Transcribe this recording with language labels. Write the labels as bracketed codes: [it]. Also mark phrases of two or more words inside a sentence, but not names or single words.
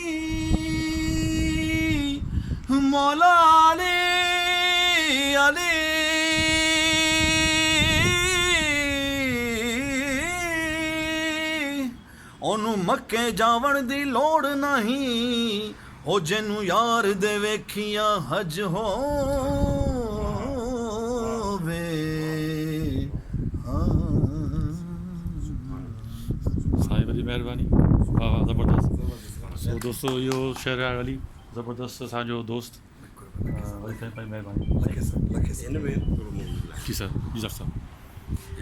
[pa] مولا علی علی اونوں مکے جاون دی لوڑ نہیں او جنوں یار دے ویکھیا حج ہووے. [sd] साईं वॾी महिरबानी। वाह वाह ज़बरदस्त। सो दोस्तों इहो शेरार अली ज़बरदस्त असांजो दोस्त। वरी साईं पंहिंजी महिरबानी। [ur] جی سر جی ڈاکٹر صاحب.